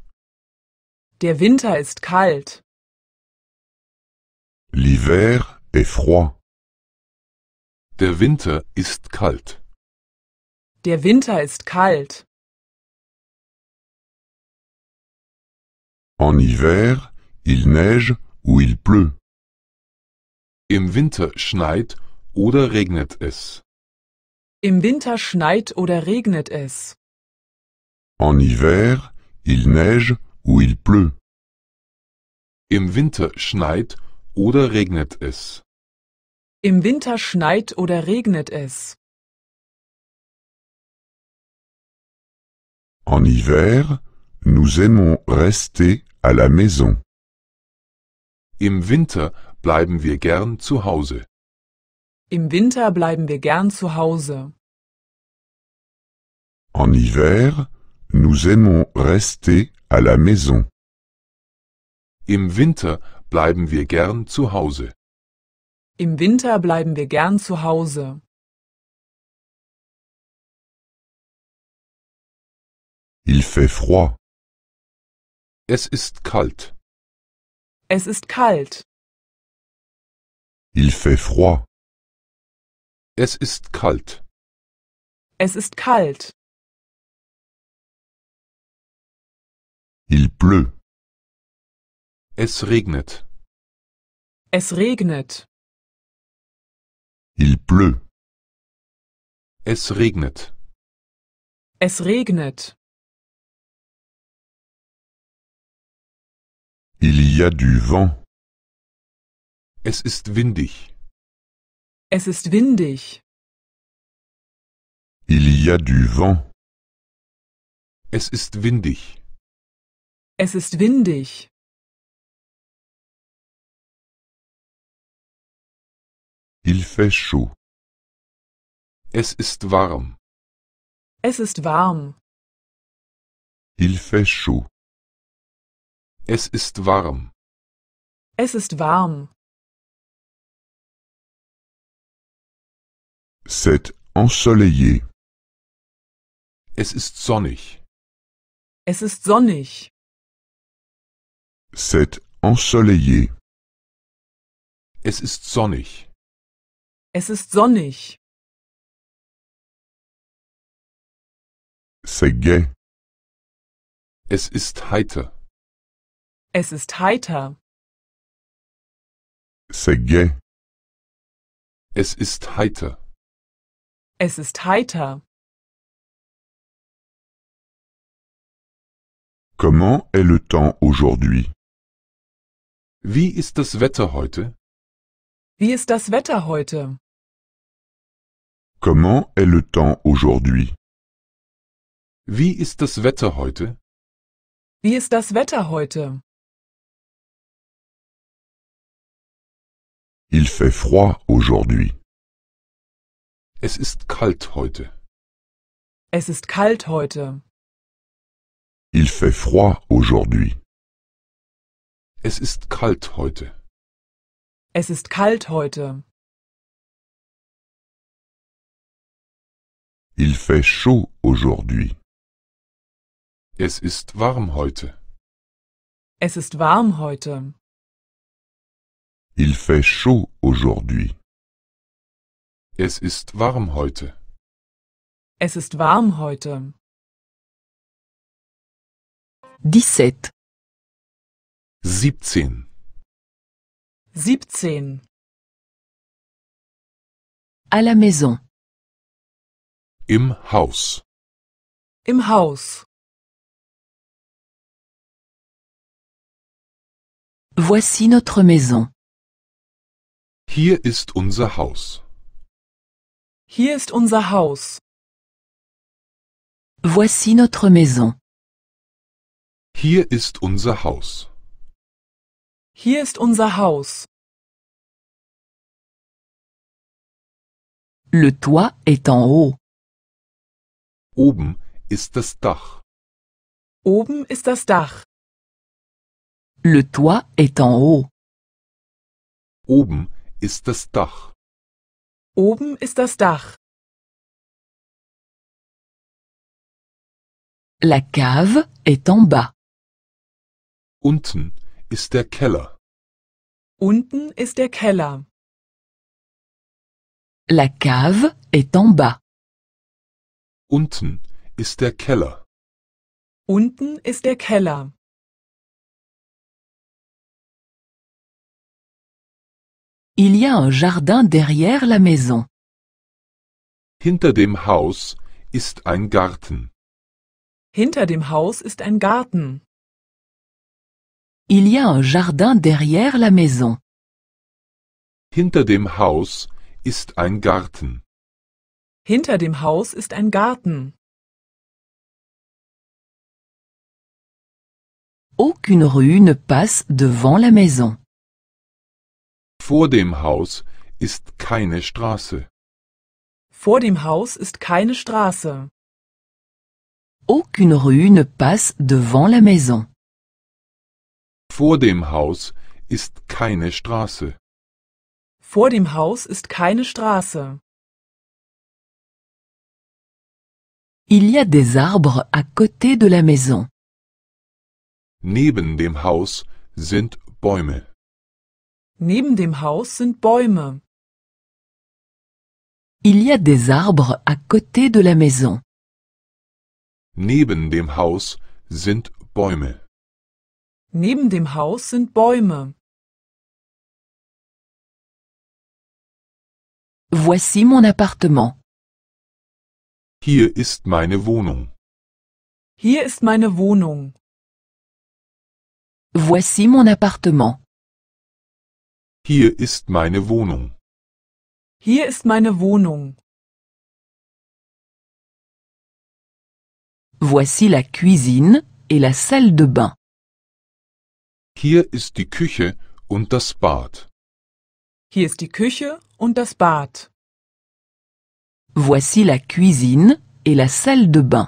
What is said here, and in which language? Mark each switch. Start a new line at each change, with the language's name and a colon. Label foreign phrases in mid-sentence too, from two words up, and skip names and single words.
German: Der Winter ist kalt.
French: L'hiver est froid.
German: Der Winter ist kalt. Der Winter ist kalt.
French: En hiver, il neige ou il pleut.
German: Im Winter schneit oder regnet es. Im Winter schneit oder regnet es.
French: En hiver, il neige ou il pleut.
German: Im Winter schneit oder regnet es. Im Winter schneit oder regnet es.
French: En hiver, nous aimons rester à la maison.
German: Im Winter bleiben wir gern zu Hause. Im Winter bleiben wir gern zu Hause.
French: En hiver, nous aimons rester à la maison.
German: Im Winter bleiben wir gern zu Hause. Im Winter bleiben wir gern zu Hause.
French: Il fait froid.
German: Es ist kalt. Es ist kalt.
French: Il fait froid.
German: Es ist kalt. Es ist kalt.
French: Il pleut.
German: Es regnet. Es regnet.
French: Il pleut.
German: Es regnet. Es regnet.
French: Il y a du vent.
German: Es ist windig. Es ist windig.
French: Il y a du vent.
German: Es ist windig. Es ist windig.
French: Il fait chaud.
German: Es ist warm. Es ist warm.
French: Il fait chaud.
German: Es ist warm. Es ist warm.
French: C'est ensoleillé.
German: Es ist sonnig. Es ist sonnig.
French: C'est ensoleillé.
German: Es ist sonnig. Es ist sonnig.
French: C'est gai.
German: Es ist heiter. Es ist heiter.
French: C'est gai.
German: Es ist heiter. Es ist heiter.
French: Comment est le temps aujourd'hui?
German: Wie ist das Wetter heute? Wie ist das Wetter heute?
French: Comment est le temps aujourd'hui?
German: Wie ist das Wetter heute? Wie ist das Wetter heute?
French: Il fait froid aujourd'hui.
German: Es ist kalt heute. Es ist kalt heute.
French: Il fait froid aujourd'hui.
German: Es ist kalt heute. Es ist kalt heute.
French: Il fait chaud aujourd'hui.
German: Es ist warm heute. Es ist warm heute.
French: Il fait chaud aujourd'hui.
German: Es ist warm heute. Es ist warm heute. 17. 17. 17.
French: À la maison.
German: Im Haus. Im Haus.
French: Voici notre maison.
German: Hier ist unser Haus. Hier ist unser Haus.
French: Voici notre maison.
German: Hier ist unser Haus. Hier ist unser Haus.
French: Le toit est en haut.
German: Oben ist das Dach. Oben ist das Dach.
French: Le toit est en haut.
German: Oben ist das Dach. Oben ist das Dach.
French: La cave est en bas.
German: Unten ist der Keller. Unten ist der Keller.
French: La cave est en bas.
German: Unten ist der Keller. Unten ist der Keller.
French: Il y a un jardin derrière la maison.
German: Hinter dem Haus ist ein Garten. Hinter dem Haus ist ein Garten.
French: Il y a un jardin derrière la maison.
German: Hinter dem Haus ist ein Garten. Hinter dem Haus ist ein Garten.
French: Aucune rue ne passe devant la maison.
German: Vor dem Haus ist keine Straße. Vor dem Haus ist keine Straße.
French: Aucune rue ne passe devant la maison.
German: Vor dem Haus ist keine Straße. Vor dem Haus ist keine Straße.
French: Il y a des arbres à côté de la maison.
German: Neben dem Haus sind Bäume. Neben dem Haus sind Bäume.
French: Il y a des arbres à côté de la maison.
German: Neben dem Haus sind Bäume. Neben dem Haus sind Bäume.
French: Voici mon appartement.
German: Hier ist meine Wohnung. Hier ist meine Wohnung.
French: Voici mon appartement.
German: Hier ist meine Wohnung. Hier ist meine Wohnung.
French: Voici la cuisine et la salle de bain.
German: Hier ist die Küche und das Bad. Hier ist die Küche und das Bad.
French: Voici la cuisine et la salle de bain.